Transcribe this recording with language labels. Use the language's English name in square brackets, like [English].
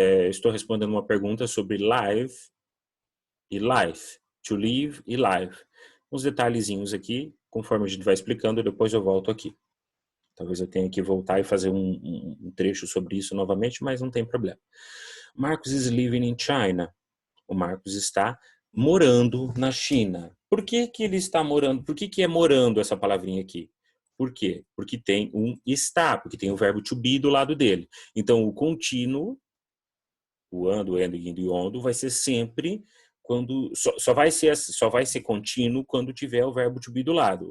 [Portuguese] Estou respondendo uma pergunta sobre live e life. To live e live. Uns detalhezinhos aqui, conforme a gente vai explicando, depois eu volto aqui. Talvez eu tenha que voltar e fazer um trecho sobre isso novamente, mas não tem problema. [English] Marcos is living in China. [Portuguese] O Marcos está morando na China. Por que que ele está morando? Por que que é morando essa palavrinha aqui? Por quê? Porque tem um está, porque tem o verbo to be do lado dele. Então, o contínuo, o ando, endo, indo e ondo, vai ser sempre quando só vai ser contínuo quando tiver o verbo to be do lado.